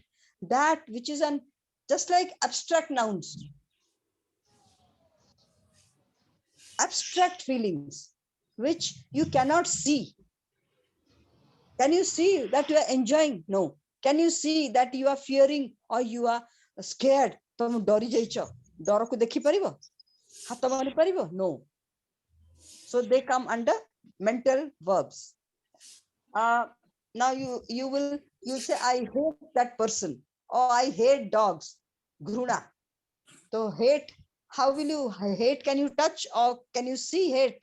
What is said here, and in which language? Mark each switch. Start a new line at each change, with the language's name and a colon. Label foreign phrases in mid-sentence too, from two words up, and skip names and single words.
English: That which is just like abstract nouns, abstract feelings, which you cannot see. Can you see that you are enjoying? No. Can you see that you are fearing or you are scared?
Odia: ତମେ ଡରି ଯାଇଛ, ଡରକୁ ଦେଖି ପାରିବ, ହାତ ମାରି ପାରିବ?
English: No. So they come under mental verbs. Now you'll say I hate that person, or I hate dogs. Gruna. So hate, how will you hate? Can you touch or can you see hate?